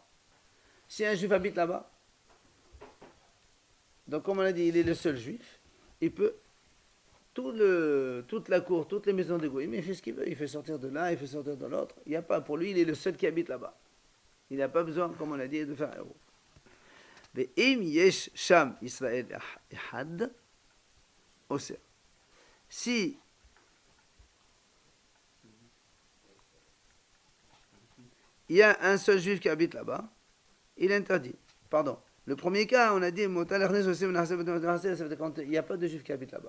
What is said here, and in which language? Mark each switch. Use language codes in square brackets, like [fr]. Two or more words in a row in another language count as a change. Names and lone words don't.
[fr] Si un juif habite là-bas, donc comme on a dit, il est le seul juif, il peut toute la cour, toutes les maisons de goyim, il fait ce qu'il veut, il fait sortir de l'un, il fait sortir de l'autre. Il n'y a pas, pour lui, il est le seul qui habite là-bas. Il n'a pas besoin, comme on a dit, de faire un héros. [he] ואם יש שם ישראל אחד אוסר. [fr] Si il y a un seul juif qui habite là-bas, il est interdit. Pardon. Le premier cas, on a dit, quand il n'y a pas de juif qui habite là-bas.